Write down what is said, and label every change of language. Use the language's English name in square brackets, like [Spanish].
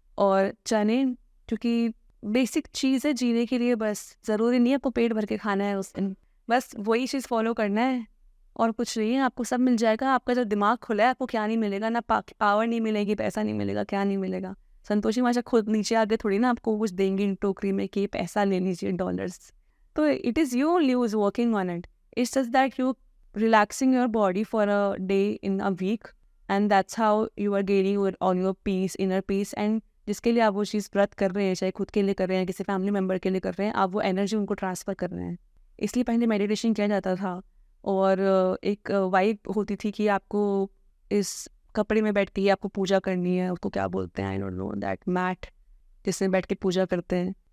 [Hindi] और चने क्योंकि बेसिक चीज़ है जीने के लिए, बस ज़रूरी नहीं है आपको पेट भर के खाना है उस दिन, बस वही चीज़ फॉलो करना है और कुछ नहीं है, आपको सब मिल जाएगा। आपका जो दिमाग खुला है, आपको क्या नहीं मिलेगा, ना पावर नहीं मिलेगी, पैसा नहीं मिलेगा, क्या नहीं मिलेगा। संतोषी माशा खुद नीचे आके थोड़ी ना आपको कुछ देंगी टोकरी में कि पैसा ले लीजिए डॉलर्स। [English] तो it is you only who is working on it. It's just that you relaxing your body for a day in a week, and that's how you are gaining on your peace, inner peace। [Hindi] and जिसके लिए आप वो चीज़ व्रत कर रहे हैं, चाहे खुद के लिए कर रहे हैं, किसी फैमिली मेम्बर के लिए कर रहे हैं, आप वो एनर्जी उनको ट्रांसफ़र कर रहे हैं। इसलिए पहले मेडिटेशन किया जाता था, और एक वाइब होती थी कि आपको इस कपड़े में बैठ के ही आपको पूजा करनी है। उसको क्या बोलते हैं, [English] I don't know, that mat [Hindi] जिसमें बैठ के पूजा करते हैं।